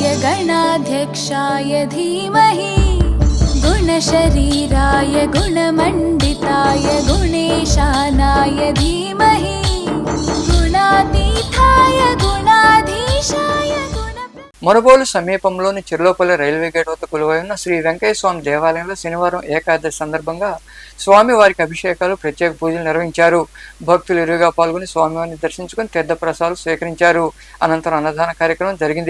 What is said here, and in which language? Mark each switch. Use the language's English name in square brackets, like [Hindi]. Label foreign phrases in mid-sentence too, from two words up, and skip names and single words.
[Sanskrit] गणाध्यक्षाय धीमहि गुणशरीराय गुणमण्डिताय गुणेशानाय धीमहि गुणातीताय गुणाधीशाय [Telugu] మునబోలు సమీపంలోని చిర్లోపల్లి రైల్వే గేట్ వద్ద కొలువై ఉన్న శ్రీ వెంకయ్య స్వామి దేవాలయంలో శనివారం ఏకాదశి సందర్భంగా స్వామివారికి అభిషేకాలు ప్రత్యేక పూజలు నిర్వహించారు. భక్తులు ఇరువుగా పాల్గొని స్వామివారిని దర్శించుకుని తీర్థప్రసాదాలు స్వీకరించారు. అనంతరం అన్నదాన కార్యక్రమం జరిగింది.